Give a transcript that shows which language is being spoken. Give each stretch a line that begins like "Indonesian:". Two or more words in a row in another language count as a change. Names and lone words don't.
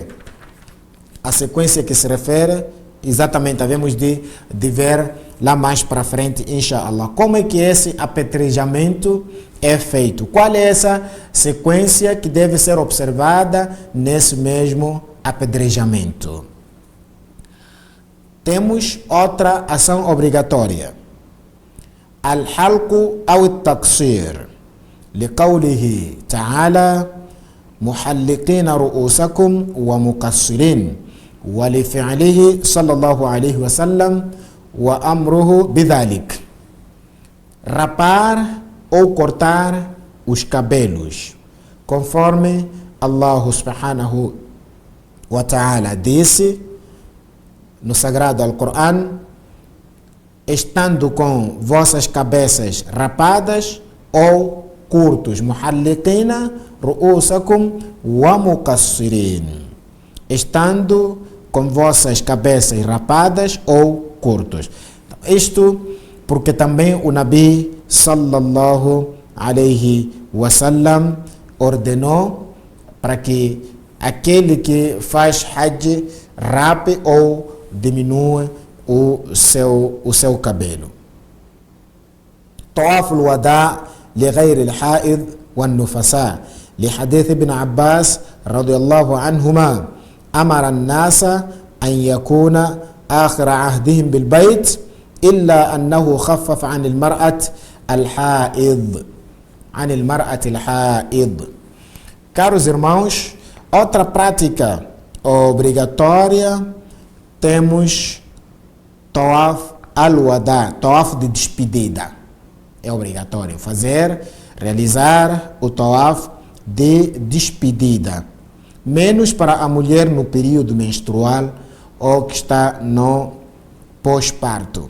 Portuguese: A sequência que se refere, exatamente, havemos de ver lá mais para frente, inshallah. Como é que esse apedrejamento é feito? Qual é essa sequência que deve ser observada nesse mesmo apedrejamento? Temos outra ação obrigatória.
Arabic: الحلق أو التقصير. لقوله تعالى محلقين رؤوسكم ومقصرين. ولفعله صلى الله عليه وسلم وأمره بذلك.
Portuguese: Rapar ou cortar os cabelos, conforme Allah
Arabic: سبحانه وتعالى
Portuguese: disse no sagrado Alcorão: estando com vossas cabeças rapadas ou curtos,
Arabic: محلقين رؤوسكم ومقصرين,
Portuguese: estando com vossas cabeças rapadas ou curtos. Isto porque também o Nabi
Arabic: صلى الله عليه وسلم
Portuguese: ordenou para que aquele que faz Hajj rape ou diminua o seu cabelo.
Arabic: طواف الوداع لغير الحائض والنفساء لحديث ابن عباس رضي الله عنهما أمر الناس أن يكون آخر عهدهم بالبيت إلا أنه خفف عن المرأة الحائض.
Portuguese: Caros irmãos, outra prática obrigatória, temos
Arabic: طواف الوداع,
Portuguese: Tawaf de despedida. É obrigatório realizar o Tawaf de despedida, menos para a mulher no período menstrual ou que está no pós-parto.